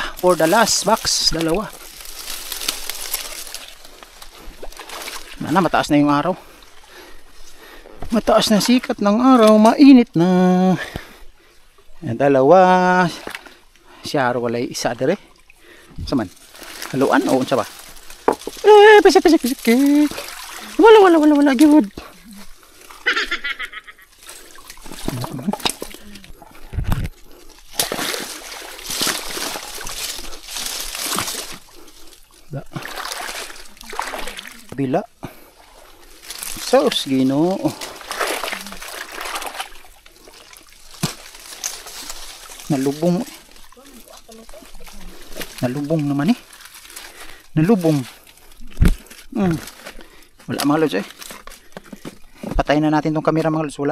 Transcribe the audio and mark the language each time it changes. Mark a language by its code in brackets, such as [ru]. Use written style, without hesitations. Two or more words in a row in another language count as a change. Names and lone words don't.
[en] For the last box, [tl] dalawa. Mana, mataas na yung araw. Mataas na sikat ng araw, mainit na. Yan, dalawa. [ceb] Siyaro walay isa dire. Saman. Haluan o unsa ba? Pisik. Wala gyud. Bila. Saus Ginoo. Nalubong. Nalubong naman eh. Nalubong. [tl] Wala mga lods eh. Patayin na natin tong camera mga lods.